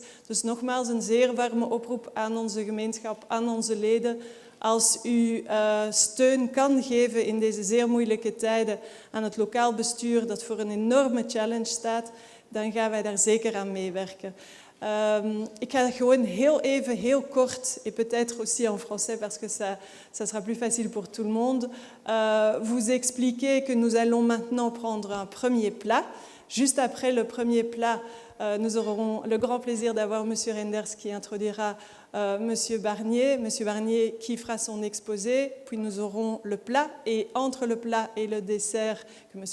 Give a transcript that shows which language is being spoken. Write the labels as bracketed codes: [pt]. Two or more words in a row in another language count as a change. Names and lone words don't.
[nl] Dus nogmaals een zeer warme oproep aan onze gemeenschap, aan onze leden. Als u steun kan geven in deze zeer moeilijke tijden aan het lokaal bestuur dat voor een enorme challenge staat, dan gaan wij daar zeker aan meewerken. Ik ga gewoon heel kort, [fr] et peut-être aussi en français parce que ça sera plus facile pour tout le monde, vous expliquer que nous allons maintenant prendre un premier plat. Juste après le premier plat, nous aurons le grand plaisir d'avoir M. Reinders qui introduira M. Barnier qui fera son exposé, puis nous aurons le plat, et entre le plat et le dessert, que M.